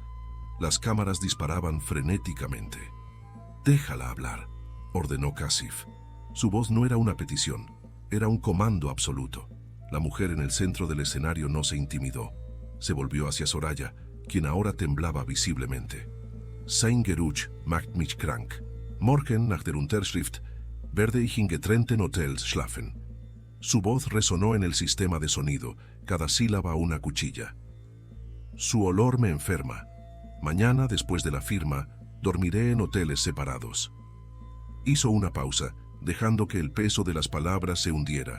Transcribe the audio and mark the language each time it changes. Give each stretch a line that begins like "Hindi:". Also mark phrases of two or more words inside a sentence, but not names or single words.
Spanish: Las cámaras disparaban frenéticamente. «Déjala hablar», ordenó Kasif. Su voz no era una petición, era un comando absoluto. La mujer en el centro del escenario no se intimidó. Se volvió hacia Soraya, quien ahora temblaba visiblemente.
German: «Sein Geruch macht mich krank. Morgen nach der Unterschrift werde ich in getrennten Hotels schlafen».
Spanish: Su voz resonó en el sistema de sonido, cada sílaba una cuchilla. «Su olor me enferma. Mañana, después de la firma, dormiré en hoteles separados». Hizo una pausa, dejando que el peso de las palabras se hundiera.